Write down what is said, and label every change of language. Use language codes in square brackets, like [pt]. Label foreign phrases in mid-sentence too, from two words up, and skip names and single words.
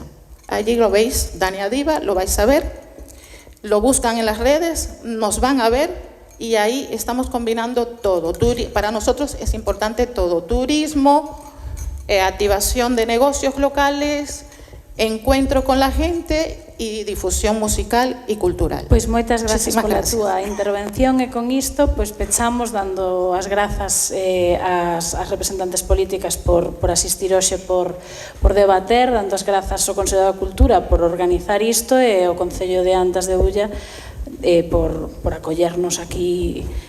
[es] Allí lo veis, Dania Diva, lo vais a ver, lo buscan en las redes, nos van a ver, y ahí estamos combinando todo. Para nosotros es importante todo: turismo, activación de negocios locales, encuentro con la gente e difusión musical e cultural. [gl] Pois moitas gracias pola gracias. túa intervención, e con isto pois pechamos dando as grazas ás representantes políticas por asistir hoxe, por debater, dando as grazas ao Consello da Cultura por organizar isto, e ao Concello de Antas de Ulla por acollernos aquí hoxe.